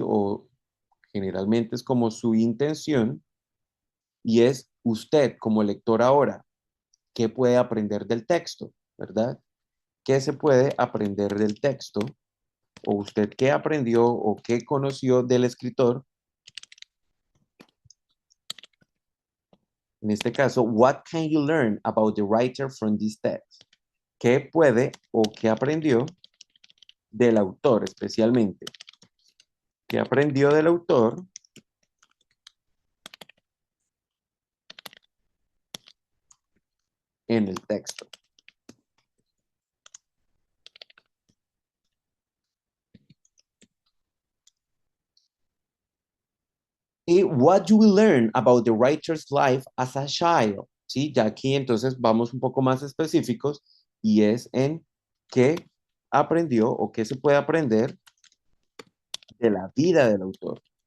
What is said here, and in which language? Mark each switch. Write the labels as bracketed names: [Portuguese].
[Spanish] O generalmente es como su intención y es usted como lector ahora, ¿qué puede aprender del texto? ¿Verdad? ¿Qué se puede aprender del texto? ¿O usted qué aprendió o qué conoció del escritor? En este caso, [English] what can you learn about the writer from this text? [Spanish] ¿Qué puede o qué aprendió del autor especialmente? ¿Qué aprendió del autor en el texto? [English] Y what do we learn about the writer's life as a child? [Spanish] ¿Sí? Ya aquí entonces vamos un poco más específicos y es en qué aprendió o qué se puede aprender de la vida del autor.